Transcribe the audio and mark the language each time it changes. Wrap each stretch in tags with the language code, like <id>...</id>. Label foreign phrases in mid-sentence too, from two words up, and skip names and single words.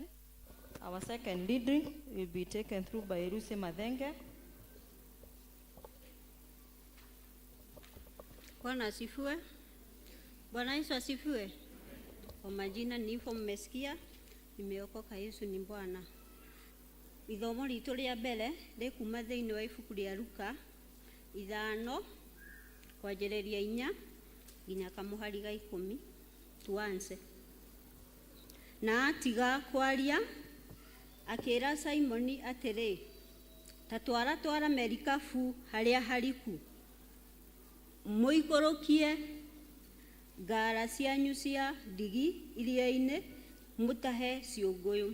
<en>Our second reading will be taken through by Lucy Mathenge.</en> <sw>Bwana asifiwe. Bwana Yesu asifiwe. Kwa majina nilivyo mmesikia, nimeokoka, Yesu ni Bwana.</sw> <ki>ithomo ritũ rĩa mbere rĩkuma thĩinĩ wa ibuku rĩa Luka 5 kwanjĩrĩria 4 nginya kamũhari ga 10.</ki> <sw>Tuanze.</sw> <ki>Na atiga kwaria akĩra Simoni atĩrĩ, ta twara merikabu harĩa hariku, mũikũrũkie ngara cianyu cia ndigi iria-inĩ, mũtahe ciũngũyũ.</ki>